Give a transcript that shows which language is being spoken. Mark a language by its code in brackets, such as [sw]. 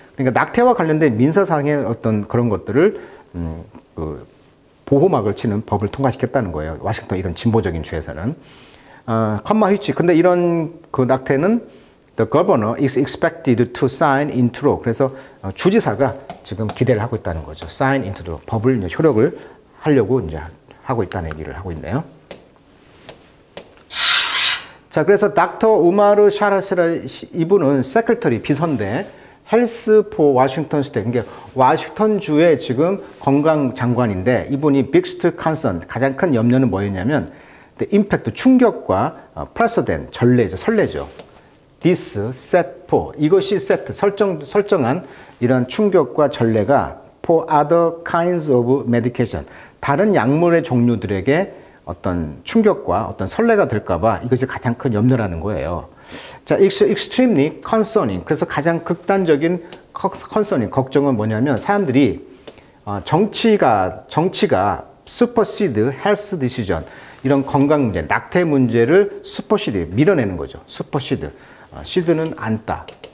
[ko] 그러니까 낙태와 관련된 민사상의 어떤 그런 것들을 그 보호막을 치는 법을 통과시켰다는 거예요. 워싱턴 이런 진보적인 주에서는. 컴마 휘치. 근데 이런 그 낙태는 [en] the governor is expected to sign into law. [ko] 그래서 주지사가 지금 기대를 하고 있다는 거죠. [en] sign into law. [ko] 법을 이제 효력을 하려고 이제 하고 있다는 얘기를 하고 있네요. 자, 그래서 닥터 우마르 샤라시라 이분은 세크레터리 비서인데 헬스 포 워싱턴 스테이트, 그러니까 워싱턴주의 지금 건강 장관인데 이분이 빅스트 컨선 가장 큰 염려는 뭐였냐면 임팩트 충격과 프레서덴 전례죠, 선례죠. [en] This set for [ko] 이것이 세트 설정한 이런 충격과 전례가 [en] for other kinds of medication [ko] 다른 약물의 종류들에게 어떤 충격과 어떤 선례가 될까봐 이것이 가장 큰 염려라는 거예요. [en] 자, extremely concerning. [ko] 그래서 가장 극단적인 concerning, 걱정은 뭐냐면 사람들이 정치가 [en] supersede health decision [ko] 이런 건강 문제, 낙태 문제를 supersede 밀어내는 거죠. supersede. seed는 앉다.